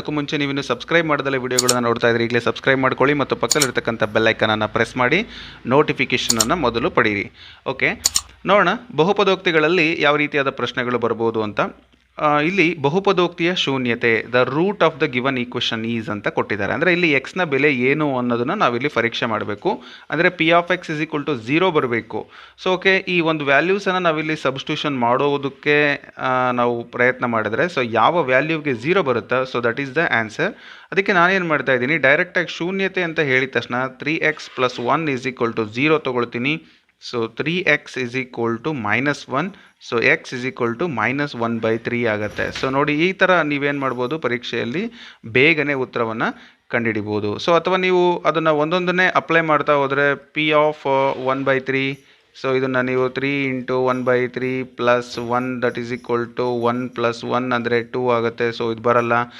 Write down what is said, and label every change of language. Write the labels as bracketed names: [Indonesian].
[Kannada] ಅದಕ್ಕೂ ಮುಂಚೆ ನೀವು ಸಬ್ಸ್ಕ್ರೈಬ್ ಮಾಡದಲ್ಲೇ ವಿಡಿಯೋಗಳನ್ನು ನೋಡ್ತಾ ಇದ್ದರೆ ಈಗಲೇ ಸಬ್ಸ್ಕ್ರೈಬ್ ಮಾಡ್ಕೊಳ್ಳಿ ಮತ್ತು ಪಕ್ಕದಲ್ಲಿರ್ತಕ್ಕಂಥ ಬೆಲ್ ಐಕನನ್ನು ಪ್ರೆಸ್ ಮಾಡಿ ನೋಟಿಫಿಕೇಷನನ್ನು ಮೊದಲು ಪಡೀರಿ. ಓಕೆ, ನೋಡೋಣ ಬಹುಪದೋಕ್ತಿಗಳಲ್ಲಿ ಯಾವ ರೀತಿಯಾದ ಪ್ರಶ್ನೆಗಳು ಬರ್ಬೋದು ಅಂತ. ಇಲ್ಲಿ ಬಹುಪದೋಕ್ತಿಯ ಶೂನ್ಯತೆ, [English] the root of the given equation is [Kannada] ಅಂತ ಕೊಟ್ಟಿದ್ದಾರೆ. ಅಂದರೆ ಇಲ್ಲಿ ಎಕ್ಸ್ನ ಬೆಲೆ ಏನು ಅನ್ನೋದನ್ನು ನಾವಿಲ್ಲಿ ಪರೀಕ್ಷೆ ಮಾಡಬೇಕು. ಅಂದರೆ [English] P of x is equal to 0 [Kannada] ಬರಬೇಕು. ಸೊ ಓಕೆ, ಈ ಒಂದು ವ್ಯಾಲ್ಯೂಸನ್ನು ನಾವಿಲ್ಲಿ ಸಬ್ಸ್ಟಿಟ್ಯೂಷನ್ ಮಾಡೋದಕ್ಕೆ ನಾವು ಪ್ರಯತ್ನ ಮಾಡಿದ್ರೆ ಸೊ ಯಾವ ವ್ಯಾಲ್ಯೂಗೆ 0 ಬರುತ್ತೋ so [English] That is the answer. [Kannada] ಅದಕ್ಕೆ ನಾನೇನು ಮಾಡ್ತಾ ಇದ್ದೀನಿ, ಡೈರೆಕ್ಟಾಗಿ ಶೂನ್ಯತೆ ಅಂತ ಹೇಳಿದ ತಕ್ಷಣ [English] 3x plus 1 is equal to 0 [Kannada] ತೊಗೊಳ್ತೀನಿ. [English] So 3x is equal to -1. So x is equal to -1/3 [Kannada] ಆಗುತ್ತೆ. ಸೊ ನೋಡಿ ಈ ಥರ ನೀವೇನು ಮಾಡ್ಬೋದು, ಪರೀಕ್ಷೆಯಲ್ಲಿ ಬೇಗನೆ ಉತ್ತರವನ್ನು ಕಂಡುಹಿಡಿಬೋದು. ಸೊ ಅಥವಾ ನೀವು ಅದನ್ನು ಒಂದೊಂದನ್ನೇ ಅಪ್ಲೈ ಮಾಡ್ತಾ ಹೋದರೆ P of 1/3. ಸೊ ಇದನ್ನು ನೀವು 3 × 1/3 plus 1 that is equal to 1 + 1 ಅಂದರೆ 2 ಆಗುತ್ತೆ. ಸೊ ಇದು ಬರಲ್ಲ.